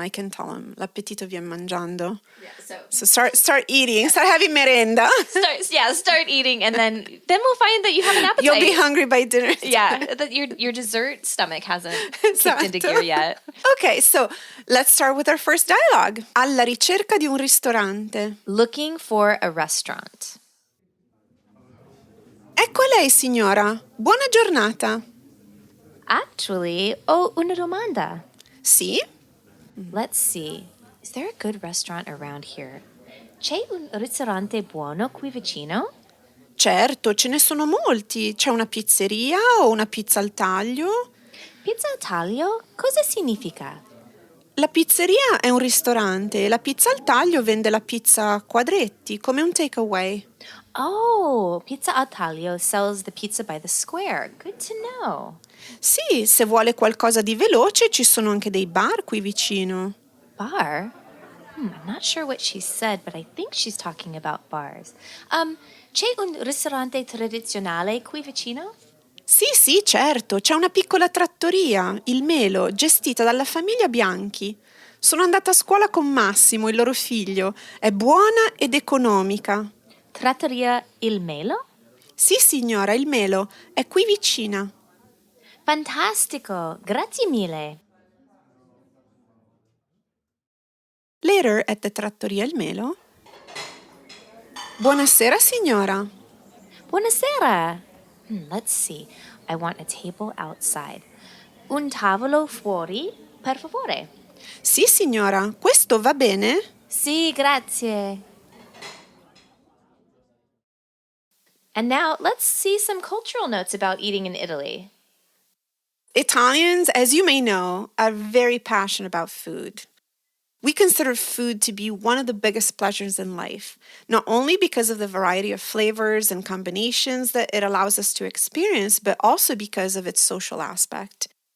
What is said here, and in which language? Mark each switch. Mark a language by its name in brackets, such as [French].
[English] I can tell him, [Italian] l'appetito vien mangiando. [English] Yeah, so start eating. Start having merenda. Start eating, and then we'll find that you have an appetite. You'll be hungry by dinner. Yeah, that your dessert stomach hasn't kicked into gear yet. Okay, so let's start with our first dialogue. [Italian] Alla ricerca di un ristorante. [English] Looking for a restaurant. [Italian] Ecco lei, signora. Buona giornata. [English] Actually, [Italian] ho una domanda. Sì? [English] Let's see. Is there a good restaurant around here? [Italian] C'è un ristorante buono qui vicino? Certo, ce ne sono molti. C'è una pizzeria o una pizza al taglio? Pizza al taglio? Cosa significa? La pizzeria è un ristorante e la pizza al taglio vende la pizza a quadretti, come un takeaway. [English] Oh, Pizza al taglio sells the pizza by the square. Good to know. [Italian] Sì, se vuole qualcosa di veloce ci sono anche dei bar qui vicino. Bar? [English] I'm not sure what she said, but I think she's talking about bars. [Italian] C'è un ristorante tradizionale qui vicino? Sì, certo, c'è una piccola trattoria, il Melo, gestita dalla famiglia Bianchi. Sono andata a scuola con Massimo, il loro figlio. È buona ed economica. Trattoria Il Melo? Sì, signora, il melo è qui vicina. Fantastico! Grazie mille! [English] Later at the Trattoria Il Melo. [Italian] Buonasera, signora. Buonasera! [English] Let's see. I want a table outside. [Italian] Un tavolo fuori, per favore. Sì, signora, questo va bene? Sì, grazie. [English] And now let's see some cultural notes about eating in Italy. Italians, as you may know, are very passionate about food. We consider food to be one of the biggest pleasures in life, not only because of the variety of flavors and combinations that it allows us to experience, but also because of its social aspect.